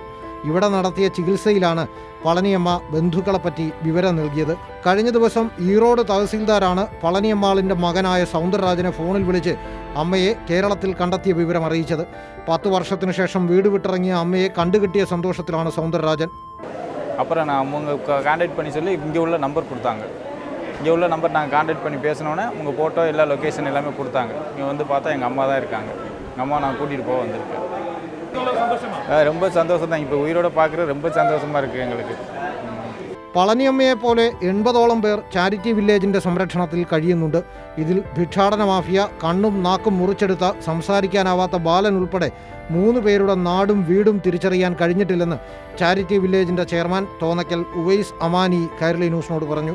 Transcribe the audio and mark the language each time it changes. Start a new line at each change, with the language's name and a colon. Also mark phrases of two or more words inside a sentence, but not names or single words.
Malayalam: ഇവിടെ നടത്തിയ ചികിത്സയിലാണ് പളനിയമ്മ ബന്ധുക്കളെപ്പറ്റി വിവരം നൽകിയത്. കഴിഞ്ഞ ദിവസം ഈറോഡ് തഹസീൽദാരാണ് പളനിയമ്മാളിൻ്റെ മകനായ സൗന്ദരരാജനെ ഫോണിൽ വിളിച്ച് അമ്മയെ കേരളത്തിൽ കണ്ടെത്തിയ വിവരം അറിയിച്ചത്. 10 വർഷത്തിനു ശേഷം വീട് വിട്ടിറങ്ങിയ അമ്മയെ കണ്ടുകിട്ടിയ സന്തോഷത്തിലാണ് സൗന്ദരരാജൻ.
Tamil: அப்புறம் நான் அவங்க கான்டாக்ட் பண்ணி சொல்லி இங்கே உள்ள நம்பர் கொடுத்தாங்க. இங்கே உள்ள நம்பர் நாங்கள் கான்டாக்ட் பண்ணி பேசினோன்னே உங்கள் ஃபோட்டோ எல்லா லொக்கேஷன் எல்லாமே கொடுத்தாங்க. இங்கே வந்து பார்த்தா எங்கள் அம்மா தான் இருக்காங்க. எங்கள் அம்மா நான் கூட்டிகிட்டு போக வந்திருக்கேன். ரொம்ப சந்தோஷம் தான். இப்போ உயிரோட பார்க்குறது ரொம்ப சந்தோஷமாக இருக்குது எங்களுக்கு.
Malayalam: പളനിയമ്മയെ പോലെ 80ഓളം പേർ ചാരിറ്റി വില്ലേജിന്റെ സംരക്ഷണത്തിൽ കഴിയുന്നുണ്ട്. ഇതിൽ ഭിക്ഷാടന മാഫിയ, കണ്ണും നാക്കും മുറിച്ചെടുത്ത സംസാരിക്കാനാവാത്ത ബാലൻ ഉൾപ്പെടെ 3 പേരുടെ നാടും വീടും തിരിച്ചറിയാൻ കഴിഞ്ഞിട്ടില്ലെന്ന് ചാരിറ്റി വില്ലേജിന്റെ ചെയർമാൻ തോന്നക്കൽ ഉവൈസ് അമാനി കൈരളി ന്യൂസിനോട് പറഞ്ഞു.